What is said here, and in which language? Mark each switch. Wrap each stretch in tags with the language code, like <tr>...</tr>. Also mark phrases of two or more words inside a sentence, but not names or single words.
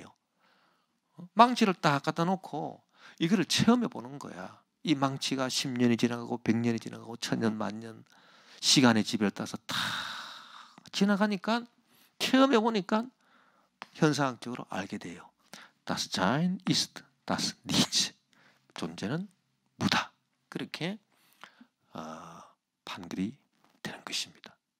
<ko>망치를 딱 갖다 놓고 이거를 체험해 보는 거야. 이 망치가 10년이 지나가고 100년이 지나가고 1000년, 만년 시간의 지배를 따라서 다 지나가니까 체험해 보니까 현상학적으로 알게 돼요.</ko> <de>Das Sein ist das Nichts.</de> <ko>존재는 무다. 그렇게 판결이 되는 것입니다.</ko>